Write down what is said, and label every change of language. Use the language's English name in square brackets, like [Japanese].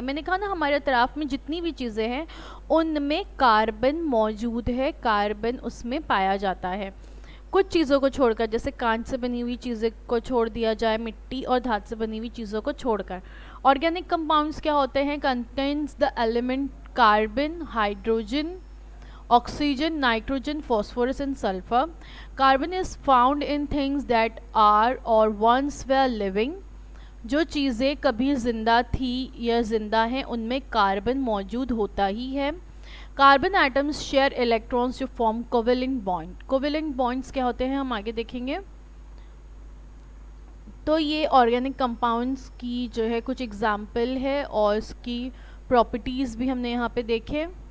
[Hindi] मैंने कहा ना, हमारे इतराफ़ में जितनी भी चीज़ें हैं उनमें कार्बन मौजूद है, कार्बन उसमें पाया जाता है। कुछ चीज़ों को छोड़कर, जैसे कांच से बनी हुई चीज़ें को छोड़ दिया जाए, मिट्टी और धात से बनी हुई चीज़ों को छोड़कर। ऑर्गेनिक कंपाउंड्स क्या होते हैं? [English] Contains the element carbon, hydrogen, oxygen, nitrogen, phosphorus and sulfur. Carbon is found in things that are or once were living. [Hindi] जो चीज़ें कभी ज़िंदा थी या ज़िंदा हैं उनमें कार्बन मौजूद होता ही है। [English] Carbon atoms share electrons to form covalent bond. [Hindi] Covalent bonds क्या होते हैं हम आगे देखेंगे। तो ये ऑर्गेनिक कंपाउंड्स की जो है कुछ एग्जाम्पल है और इसकी प्रॉपर्टीज़ भी हमने यहाँ पे देखे।